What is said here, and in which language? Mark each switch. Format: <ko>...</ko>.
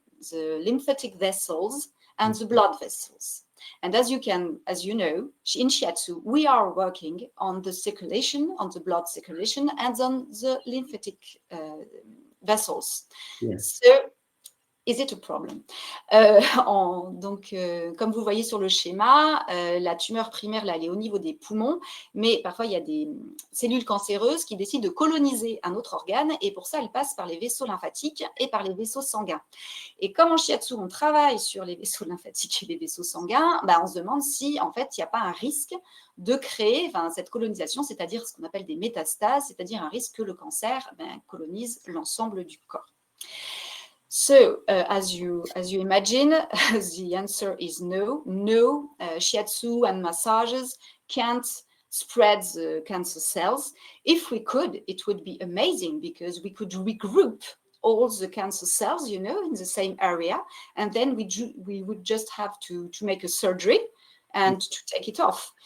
<en>the lymphatic vessels and the blood vessels. And as you know, in shiatsu, we are working on the circulation, on the blood circulation, and on the lymphatic vessels. Yes. So, is it a problem?</en> <fr>Donc, comme vous voyez sur le schéma, la tumeur primaire, là, elle est au niveau des poumons, mais parfois, il y a des cellules cancéreuses qui décident de coloniser un autre organe, et pour ça, elles passent par les vaisseaux lymphatiques et par les vaisseaux sanguins. Et comme en shiatsu, on travaille sur les vaisseaux lymphatiques et les vaisseaux sanguins, on se demande si, en fait, il n'y a pas un risque de créer cette colonisation, c'est-à-dire ce qu'on appelle des métastases, c'est-à-dire un risque que le cancer colonise l'ensemble du corps.</fr> <en>So, as you imagine, the answer is no. No, shiatsu and massages can't spread the cancer cells. If we could, it would be amazing because we could regroup all the cancer cells, in the same area, and then we would just have to make a surgery and to take it off.</en>